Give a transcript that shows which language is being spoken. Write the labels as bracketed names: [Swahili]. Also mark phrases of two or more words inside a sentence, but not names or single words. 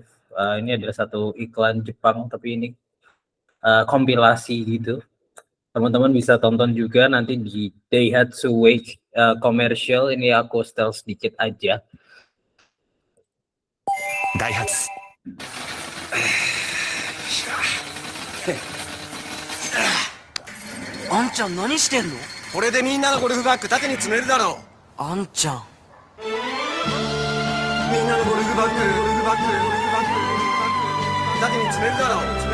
[Indonesian] Ini adalah satu iklan Jepang, tapi ini kompilasi gitu. Teman-teman bisa tonton juga nanti di Daihatsu Wake commercial. Ini aku setel sedikit aja. Daihatsu. [Japanese] あんちゃん何してんの？これでみんなのゴルフバッグ縦に積めるだろう。あんちゃん。みんなのゴルフバッグ縦に積めるだろう。